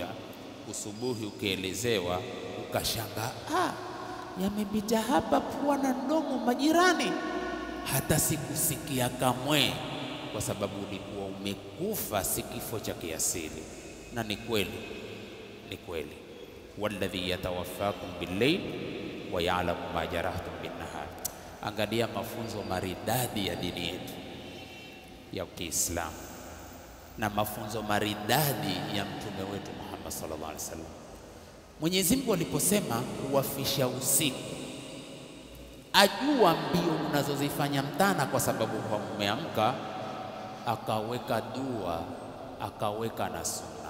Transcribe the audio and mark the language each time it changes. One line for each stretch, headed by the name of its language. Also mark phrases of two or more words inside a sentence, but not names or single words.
Swahili: Usubuhi ukielezewa ukashanga, yamepita hapa pua na mdomo majirani, hata sikusikia kamwe, kwa sababu ulikuwa umekufa, si kifo cha kiasili. Na ni kweli, ni kweli,
Arabic: والذي يتوفاكم بالليل ويعلم ما جرحتم بالنهار.
Swahili: Angalia mafunzo maridadi ya dini yetu ya Kiislamu na mafunzo maridadi ya mtume wetu Muhammad
Arabic: صلى الله عليه وسلم.
Swahili: Mwenyezi Mungu aliposema huwafisha usiku, ajua mbio unazozifanya mchana, kwa sababu mumeamka, akaweka dua, akaweka na sunna.